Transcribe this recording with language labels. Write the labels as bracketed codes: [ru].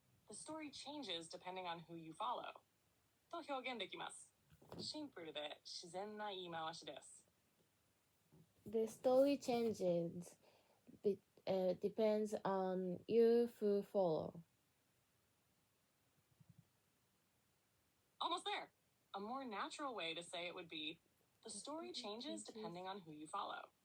[en] The story changes depending on who you follow. [ja] と表現できます。シンプルで自然な言い回しです。 [en] The story changes depends on you who follow. Almost there. A more natural way to say it would be, the story changes depending on who you follow.